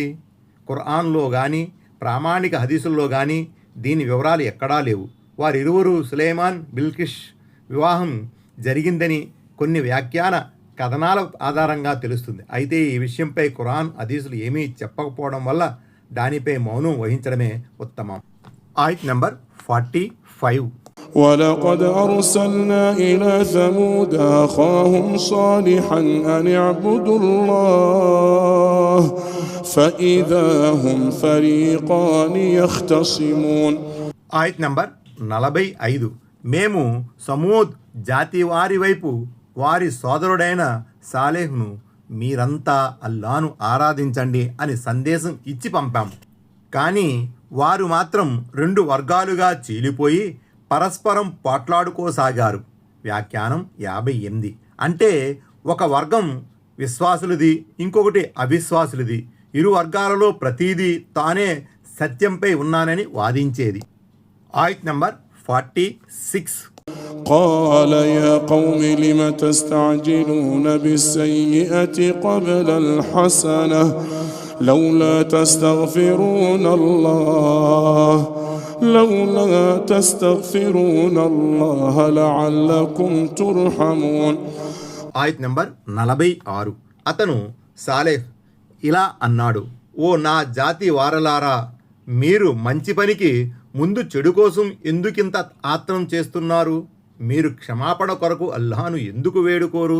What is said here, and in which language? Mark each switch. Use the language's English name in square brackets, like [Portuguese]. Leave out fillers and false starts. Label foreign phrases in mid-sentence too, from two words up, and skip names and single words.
[Telugu] ఖురాన్లో కానీ ప్రామాణిక హదీసుల్లో కానీ దీని వివరాలు ఎక్కడా లేవు. వారిరువురు సులైమాన్ బిల్కిష్ వివాహం జరిగిందని కొన్ని వ్యాఖ్యాన కథనాల ఆధారంగా తెలుస్తుంది. అయితే ఈ విషయంపై ఖురాన్ హదీసులు ఏమీ చెప్పకపోవడం వల్ల దానిపై మౌనం వహించడమే ఉత్తమం. ఆయత్ నంబర్ 45. [Arabic] ولقد أرسلنا إلى ثمود أخاهم صالحا أن اعبدوا الله فإذا هم فريقان يختصمون. [Telugu] ఆయత్ నంబర్ 45. మేము సమూద్ జాతి వారి వైపు వారి సోదరుడైన సాలేహ్ను మీరంతా అల్లాను ఆరాధించండి అని సందేశం ఇచ్చి పంపాము. కానీ వారు మాత్రం 2 వర్గాలుగా చీలిపోయి పరస్పరం పోట్లాడుకోసాగారు. వ్యాఖ్యానం 58. అంటే ఒక వర్గం విశ్వాసులది, ఇంకొకటి అవిశ్వాసులది. ఇరు వర్గాలలో ప్రతీదీ తానే సత్యంపై ఉన్నానని వాదించేది. ఆయత్ నంబర్ 46. [Arabic] قال يا قوم لم تستعجلون بالسيئة قبل الحسنة لولا تستغفرون الله لعلكم ترحمون. [Telugu] ఆయత్ నంబర్ 46. అతను సాలెహ్ ఇలా అన్నాడు: ఓ నా జాతి వారలారా, మీరు మంచి పనికి ముందు చెడు కోసం ఎందుకింత ఆత్రం చేస్తున్నారు? మీరు క్షమాపణ కొరకు అల్లాహను ఎందుకు వేడుకోరు?